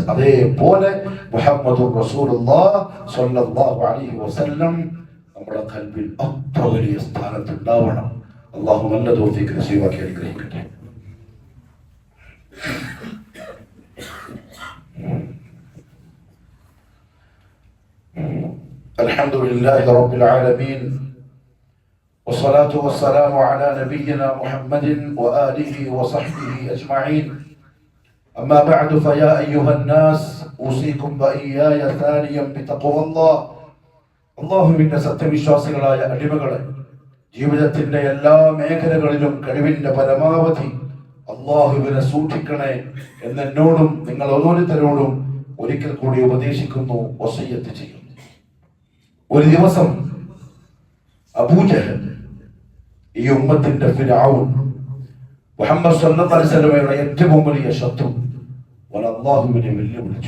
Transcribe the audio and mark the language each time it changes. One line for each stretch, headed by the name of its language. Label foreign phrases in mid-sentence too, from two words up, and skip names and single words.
Malayalam: അതേപോലെ
Arabic: محمد رسول الله صلى الله عليه وسلم
Malayalam: നമ്മുടെ ഖൽബിൽ അത്ര വലിയ സ്ഥാനത്ത് ഉണ്ടാവണം. അല്ലാഹു നല്ല തൗഫീഖ് നസീബാക്കി അനുഗ്രഹിക്കട്ടെ.
Arabic: الحمد لله رب العالمين, والصلاة والسلام على نبينا محمد وآله وصحبه أجمعين. أما بعد فيا أيها الناس أوصيكم وإياي ثانيا بتقوى الله.
Malayalam: അള്ളാഹുവിന്റെ സത്യവിശ്വാസികളായ അടിമകളെ, ജീവിതത്തിന്റെ എല്ലാ മേഖലകളിലും കഴിവിന്റെ പരമാവധി അള്ളാഹുവിനെ സൂക്ഷിക്കണേ എന്ന് എന്നോടും നിങ്ങൾ ഓരോരുത്തരോടും ഒരിക്കൽ കൂടി ഉപദേശിക്കുന്നു, വസിയ്യത്ത് ചെയ്യുന്നു. ഒരു ദിവസം അബൂജഹൽ, ഈ ഉമ്മത്തിന്റെ ഫിർഔൻ, മുഹമ്മദ്
Arabic: صلى الله عليه
Malayalam: വസല്ലമയുടെ ഏറ്റവും വലിയ ശത്രു, അല്ലാഹുവിനെ വെല്ലുവിളിച്ചു.